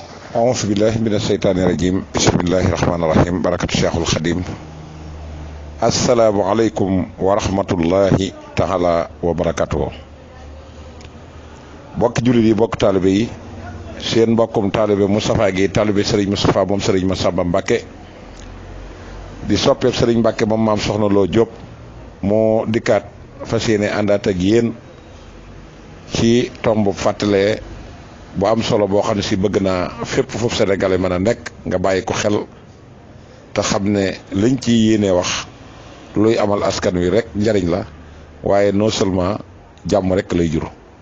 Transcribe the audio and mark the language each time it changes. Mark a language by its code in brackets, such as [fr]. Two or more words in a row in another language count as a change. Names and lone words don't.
[ar] أعوذ بالله من الشيطان الرجيم بسم الله الرحمن الرحيم بركة الشيخ الخديم السلام عليكم ورحمة الله تعالى وبركاته [wo] bokk jullit yi bokk taalibe yi seen mbokkum taalibe Moustapha Guèye taalibe Serigne Moustapha moom Serigne Massamba Mbacké di soppeeb Serigne Mbacké moom maam Soxna Lo Diop moo dikkaat fas yéene àndaat ak yéen ci tomb fàttalee bu am solo boo xam ne si bëgg naa fépp foofu sénégalais mën a nekk nga bàyyi ko xel te xam ne liñ ci yéene wax luy amal askan wi rek njariñ la waaye [fr] non seulement [wo] jàmm rek lay jur.